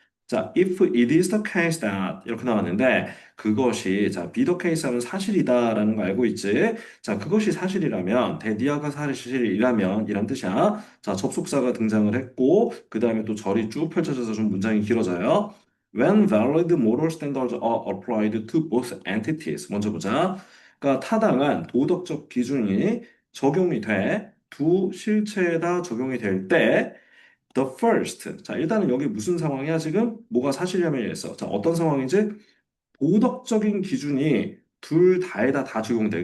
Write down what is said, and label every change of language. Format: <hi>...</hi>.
<ko>자,</ko> <en>if it is the case that</en> <ko>이렇게 나왔는데 그것이 자,</ko> <en>be the case</en> <ko>하면 사실이다라는 거 알고 있지? 자, 그것이 사실이라면 대디아가 사실이라면 이란 뜻이야. 자, 접속사가 등장을 했고 그다음에 또 절이 쭉 펼쳐져서 좀 문장이 길어져요.</ko> <en>When valid moral standards are applied to both entities.</en> <ko>먼저 보자. 그러니까 타당한 도덕적 기준이 적용이 돼. 두 실체에다 적용이 될때</ko> <en>The first.</en> <ko>자, 일단은 여기 무슨 상황이야, 지금? 뭐가 사실이냐면 이랬어. 자, 어떤 상황이지? 도덕적인 기준이 둘 다에다 다 적용돼.</ko>